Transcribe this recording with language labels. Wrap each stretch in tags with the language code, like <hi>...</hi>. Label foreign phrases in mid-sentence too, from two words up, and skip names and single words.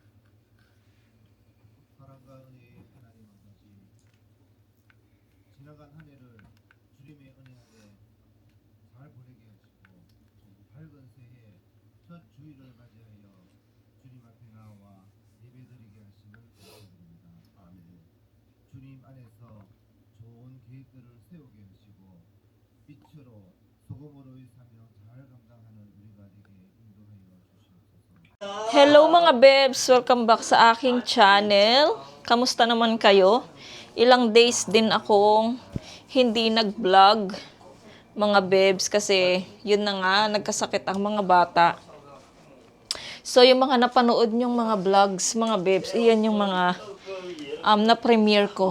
<ko>사랑과 은혜의 하나님 아버지, 지나간 한 해를 주님의 은혜 아래 잘 보내게 하시고 밝은 새해 첫 주일을 맞이하여 주님 앞에 나와 예배드리게 하시는 감사드립니다. 아멘. 주님 안에서 좋은 계획들을 세우게 하시고 빛으로 소금으로의 사명 잘 감당하는 우리가 되게 인도하여 주시옵소서.</ko> <tl>Hello mga bebs!</tl> <en>Welcome back</en> <tl>sa aking channel. Kamusta naman kayo? Ilang days din akong hindi nag-vlog mga bebs kasi yun na nga, nagkasakit ang mga bata. So yung mga napanood nyong mga vlogs mga bebs, iyan yung mga na-premiere ko.</tl>